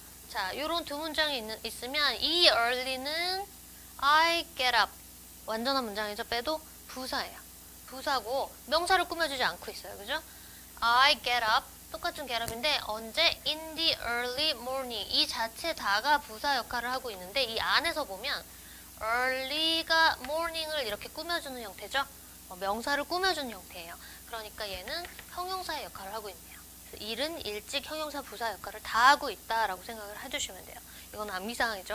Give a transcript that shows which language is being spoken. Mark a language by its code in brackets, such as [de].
[ko] 자, 요런 두 문장이 있으면 이 early는 [en] I get up [ko] 완전한 문장이죠. 빼도 부사예요. 부사고 명사를 꾸며주지 않고 있어요. 그죠? [en] I get up [ko] 똑같은 get up인데 언제? [en] In the early morning [ko] 이 자체 다가 부사 역할을 하고 있는데 이 안에서 보면 early가 morning을 이렇게 꾸며주는 형태죠. 명사를 꾸며주는 형태예요. 그러니까 얘는 형용사의 역할을 하고 있네요. 일은 일찍 형용사 부사 역할을 다 하고 있다라고 생각을 해주시면 돼요. 이건 암기사항이죠.